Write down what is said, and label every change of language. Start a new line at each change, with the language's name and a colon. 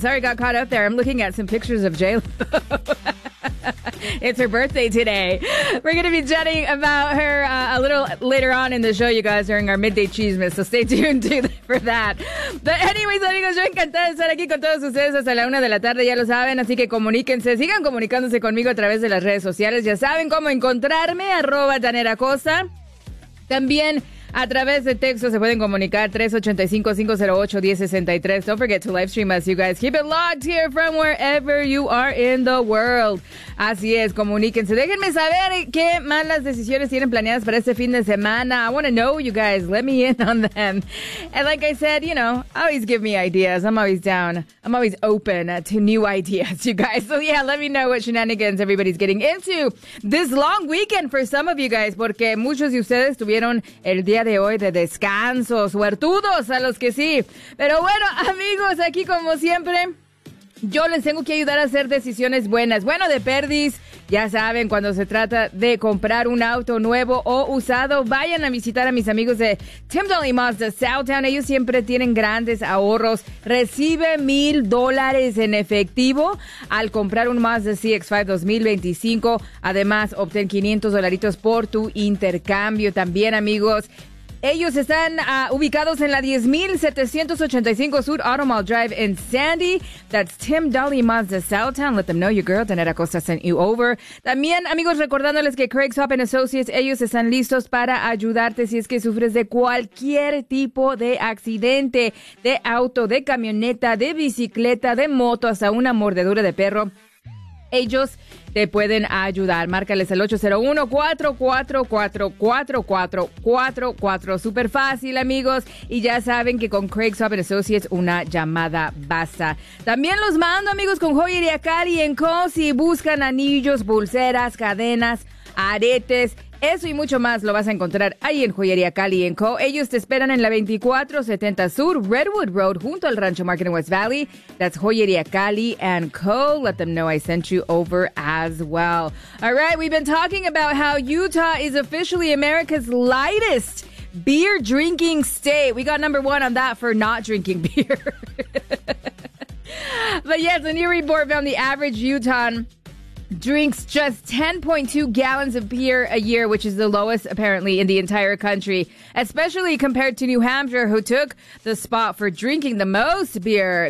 English: Sorry, got caught up there. I'm looking at some pictures of J-Lo. It's her birthday today. We're going to be chatting about her a little later on in the show, you guys, during our midday chismes, so stay tuned for that. But anyways,
Spanish: amigos, yo encantada de estar aquí con todos ustedes hasta la una de la tarde, ya lo saben, así que comuníquense, sigan comunicándose conmigo a través de las redes sociales, ya saben cómo encontrarme, @JaneraCosa. También a través de texto se pueden comunicar 385-508-1063.
English: Don't forget to live stream us, you guys. Keep it locked here from wherever you are in the world.
Spanish: Así es, comuníquense. Déjenme saber qué malas decisiones tienen planeadas para este fin de semana.
English: I want to know, you guys. Let me in on them. And like I said, you know, always give me ideas. I'm always down. I'm always open to new ideas, you guys. So yeah, let me know what shenanigans everybody's getting into this long weekend for some of you guys.
Spanish: Porque muchos de ustedes tuvieron el día de hoy de descanso. Suertudos a los que sí. Pero bueno, amigos, aquí como siempre, yo les tengo que ayudar a hacer decisiones buenas. Bueno, de perdis, ya saben, cuando se trata de comprar un auto nuevo o usado, vayan a visitar a mis amigos de Tim Dolly Mazda Southtown. Ellos siempre tienen grandes ahorros. Recibe $1,000 en efectivo al comprar un Mazda CX-5 2025. Además, obtén $500 por tu intercambio. También, amigos, ellos están ubicados en la 10,785 Sur Automall Drive en Sandy.
English: That's Tim Dolly Mazda Southtown. Let them know your girl, Daniela Costa, sent you over.
Spanish: También, amigos, recordándoles que Craig's Hop and Associates, ellos están listos para ayudarte si es que sufres de cualquier tipo de accidente, de auto, de camioneta, de bicicleta, de moto, hasta una mordedura de perro. Ellos te pueden ayudar. Márcales al 801-444-4444. Súper fácil, amigos. Y ya saben que con Craig's Hop and Associates una llamada basta. También los mando, amigos, con Joyería Cali en Cozy. Buscan anillos, pulseras, cadenas, aretes. Eso y mucho más lo vas a encontrar ahí en Joyería Cali & Co. Ellos te esperan en la 2470 Sur Redwood Road junto al Rancho Market en West Valley.
English: That's Joyería Cali & Co. Let them know I sent you over as well. All right, we've been talking about how Utah is officially America's lightest beer drinking state. We got number one on that for not drinking beer. But yes, a new report found the average Utahan drinks just 10.2 gallons of beer a year, which is the lowest, apparently, in the entire country, especially compared to New Hampshire, who took the spot for drinking the most beer.